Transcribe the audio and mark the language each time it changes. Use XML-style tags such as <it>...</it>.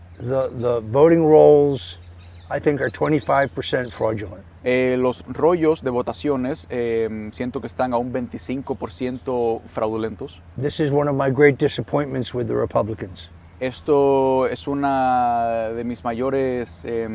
<en>The voting rolls, I think, are 25% fraudulent.</en> <es>Los rollos de votaciones siento que están a un 25% fraudulentos.</es> <en>This is one of my great disappointments with the Republicans.</en> <es>Esto es una de mis mayores...</es>